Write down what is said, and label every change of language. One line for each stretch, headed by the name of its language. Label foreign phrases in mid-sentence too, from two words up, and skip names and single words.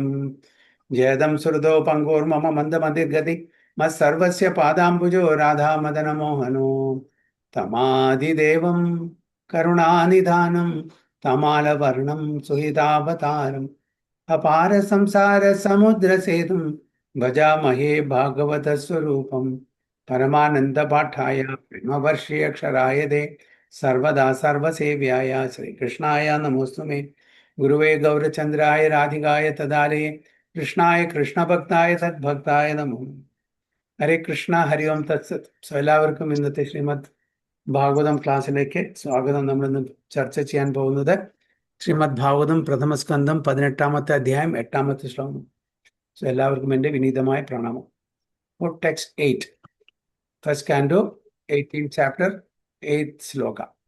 Sanskrit: जयदं सुहृदो पङ्गोर्मम मन्दमतिर्गति मत्सर्वस्य पादाम्बुजो राधामदनमोहनो तमादिदेवं करुणानिधानं तमालवर्णं सुहितावतारम् अपार संसार समुद्र सेतुं भजामहे भागवत स्वरूपम्। परमानंद पाठाय प्रेमवर्षीय अक्षराय दे सर्वदा सर्वसेव्याय श्रीकृष्णाय नमोस्तुमे। गुरुवे गौरचंद्राय राधिकाय तदालये कृष्णाय कृष्णभक्ताय सद्भक्ताय नमो। ഹരേ കൃഷ്ണ ഹരി ഓം തത്സത്.
Malayalam: സോ എല്ലാവർക്കും ഇന്നത്തെ ശ്രീമദ് ഭാഗവതം ക്ലാസ്സിലേക്ക് സ്വാഗതം. നമ്മളിന്ന് ചർച്ച ചെയ്യാൻ പോകുന്നത് ശ്രീമദ് ഭാഗവതം പ്രഥമസ്കന്ധം 18-ാമത്തെ അധ്യായം 8-ാമത്തെ ശ്ലോകം. സോ എല്ലാവർക്കും എൻ്റെ വിനീതമായ പ്രണാമം.
English: text 8, first canto 18th chapter 8th ശ്ലോക.